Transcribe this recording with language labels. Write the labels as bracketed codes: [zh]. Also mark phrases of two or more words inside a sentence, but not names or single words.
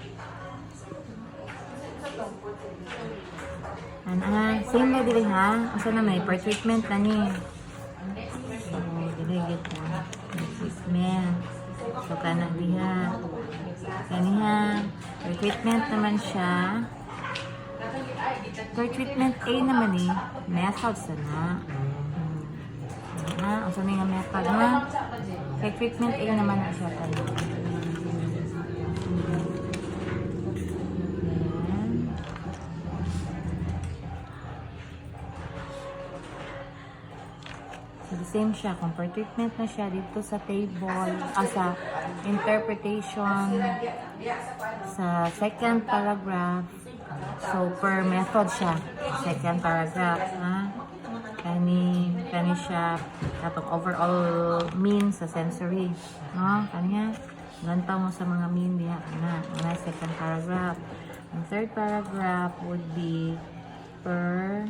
[ceb] Same na dili ha. Asa na may [en] per treatment [ceb] na ni. So, dili gid na. Treatment. So, kana diha. Kaniha. [en] Per treatment [ceb] naman siya. [en] Per treatment A [ceb] naman ni. Method sana. Asa na yung method ha. [en] Per treatment A [ceb] naman na siya tayo. [en] The same siya, kung per treatment [ceb] na siya dito sa [en] table, sa interpretation, sa second paragraph, so per method siya, second paragraph, ha? [ceb] Kani siya, katong [en] overall mean [ceb] sa sensory, no? Kanya, gantaw mo sa mga mean diha, na [en] second paragraph. The third paragraph would be per